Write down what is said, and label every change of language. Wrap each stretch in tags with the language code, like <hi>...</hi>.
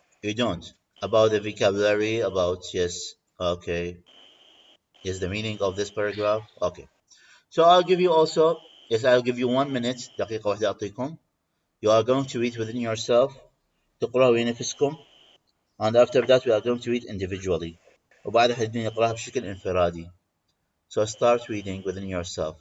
<en>You don't? About the vocabulary, about, yes, okay. Yes, the meaning of this paragraph? Okay. So I'll give you also, yes, I'll give you 1 minute,</en> <ar>دقيقة واحدة أعطيكم.</ar> <en>You are going to read within yourself.</en> <ar>تقرأ بنفسكم.</ar> <en>And after that, we are going to read individually.</en> <ar>وبعدها حدين يقرأها بشكل انفرادي.</ar> <en>So start reading within yourself.</en>